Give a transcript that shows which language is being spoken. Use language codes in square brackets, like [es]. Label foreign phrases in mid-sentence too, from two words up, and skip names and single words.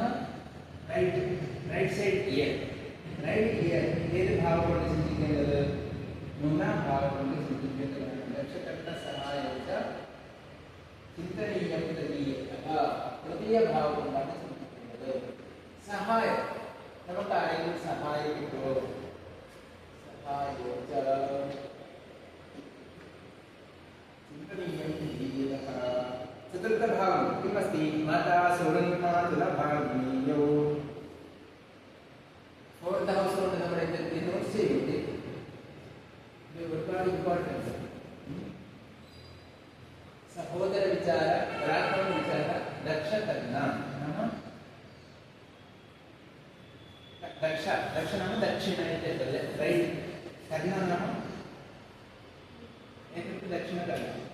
[en] right side ear right ear [ml] ഏത് ഭാവം കൊണ്ട് ചിന്തിക്കേണ്ടത് മൂന്നാം ഭാവം കൊണ്ട് ചിന്തിക്കേണ്ടതാണ് [sa] दक्षकर्ण सहायो च चिन्तनीयं तृतीय [ml] ഭാവം കൊണ്ടാണ് ചിന്തിക്കേണ്ടത് സഹായം നമുക്ക് ആരെങ്കിലും സഹായം കിട്ടുമോ [sa] सहायो च चिन्तनीयं तृतीयः चतुर्थभावं किमस्ति माता सुरन्मातुलभाग्नेयो [en] fourth house [ml] കൊണ്ട് നമ്മൾ എന്തൊക്കെ നോട്ട് ചെയ്തിട്ട് ഇത് ഒരുപാട് ഇമ്പോർട്ടൻസ് സഹോദര വിചാര പരാക്രമ വിചാര ദക്ഷകർണ നാമ ദക്ഷ നാമ ദക്ഷിണായത്തെ റൈറ്റ് കർണ നാമ ദക്ഷിണകർണ